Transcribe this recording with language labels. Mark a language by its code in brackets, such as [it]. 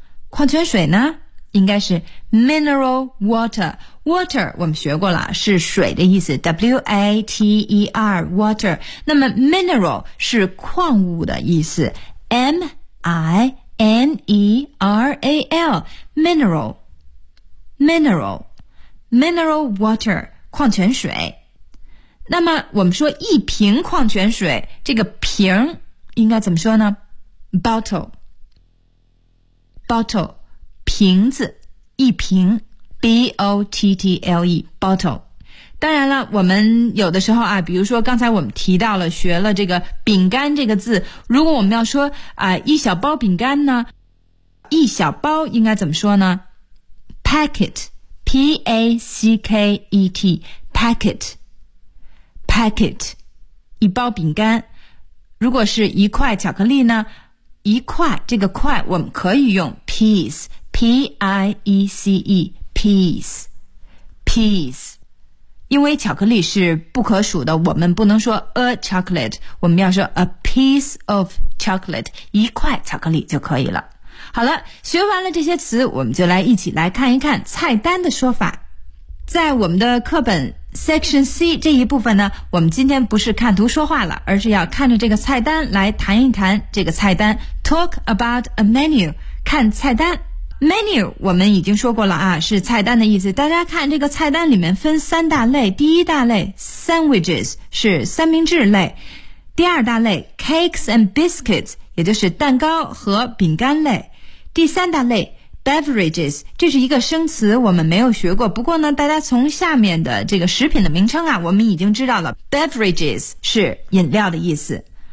[zh] 矿泉水呢应该是 mineral water. Water 我们学过了，是水的意思， W-A-T-E-R, water. 那么 mineral 是矿物的意思， M-I-N-E-R-A-L, mineral. [en] Mineral. Mineral water, 矿泉水。 [zh] 那么我们说一瓶矿泉水，这个瓶应该怎么说呢？ [en] Bottle, 瓶子，一瓶 ,B-O-T-T-L-E, bottle. [zh] 当然了，我们有的时候啊，比如说刚才我们提到了学了这个饼干这个字，如果我们要说一小包饼干呢，一小包应该怎么说呢？ [en] Packet, P-A-C-K-E-T, packet, packet, [zh] 一包饼干。如果是一块巧克力呢，一块，这个块我们可以用 piece, P-I-E-C-E, piece, piece, 因为巧克力是不可数的，我们不能说 [en] a chocolate, [zh] 我们要说 [en] a piece of chocolate, [zh] 一块巧克力就可以了。好了，学完了这些词，我们就来一起来看一看菜单的说法。在我们的课本 Section C 这一部分呢，我们今天不是看图说话了，而是要看着这个菜单来谈一谈这个菜单。 [en] Talk about a menu, [zh] 看菜单。 Menu 我们已经说过了啊，是菜单的意思。大家看这个菜单里面分三大类，第一大类 Sandwiches 是三明治类，第二大类 Cakes and Biscuits 也就是蛋糕和饼干类，第三大类Beverages, 这是一个生词，我们没有学过，不过呢，大家从下面的这个食品的名称啊，我们已经知道了 Beverages 是饮料的意思。